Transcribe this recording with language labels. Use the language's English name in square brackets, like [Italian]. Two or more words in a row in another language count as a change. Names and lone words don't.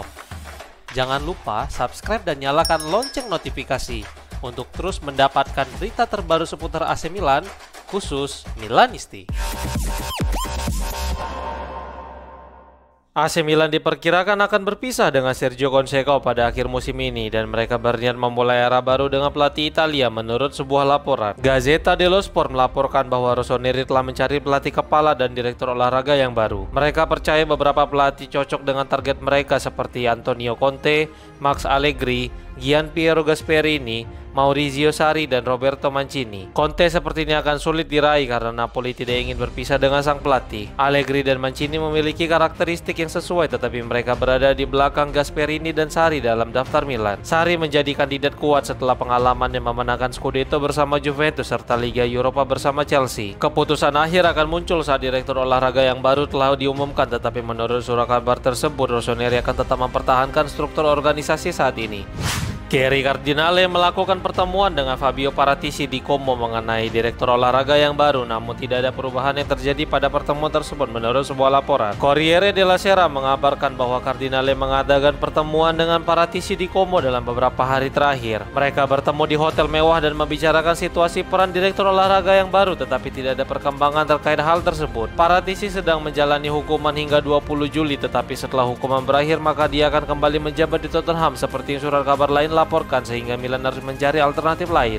[Indonesian] Jangan lupa subscribe dan nyalakan lonceng notifikasi untuk terus mendapatkan berita terbaru seputar AC Milan, khusus Milanisti. AC Milan diperkirakan akan berpisah dengan Sergio Conceição pada akhir musim ini dan mereka berniat memulai era baru dengan pelatih Italia menurut sebuah laporan. Gazzetta dello Sport melaporkan bahwa Rossoneri telah mencari pelatih kepala dan direktur olahraga yang baru. Mereka percaya beberapa pelatih cocok dengan target mereka seperti Antonio Conte, Max Allegri, Gianpiero Gasperini, Maurizio Sarri, dan Roberto Mancini. Conte sepertinya akan sulit diraih karena Napoli tidak ingin berpisah dengan sang pelatih. Allegri dan Mancini memiliki karakteristik yang sesuai, tetapi mereka berada di belakang Gasperini dan Sarri dalam daftar Milan. Sarri menjadi kandidat kuat setelah pengalaman yang memenangkan Scudetto bersama Juventus serta Liga Eropa bersama Chelsea. Keputusan akhir akan muncul saat direktur olahraga yang baru telah diumumkan, tetapi menurut surat kabar tersebut, Rossoneri akan tetap mempertahankan struktur organisasi saat ini. Gary Cardinale melakukan pertemuan dengan Fabio Paratici di Como mengenai direktur olahraga yang baru, namun tidak ada perubahan yang terjadi pada pertemuan tersebut menurut sebuah laporan. Corriere della Sera mengabarkan bahwa Cardinale mengadakan pertemuan dengan Paratici di Como dalam beberapa hari terakhir. Mereka bertemu di hotel mewah dan membicarakan situasi peran direktur olahraga yang baru, tetapi tidak ada perkembangan terkait hal tersebut. Paratici sedang menjalani hukuman hingga 20 Juli, tetapi setelah hukuman berakhir maka dia akan kembali menjabat di Tottenham seperti surat kabar lain laporkan, sehingga Milan harus mencari alternatif lain.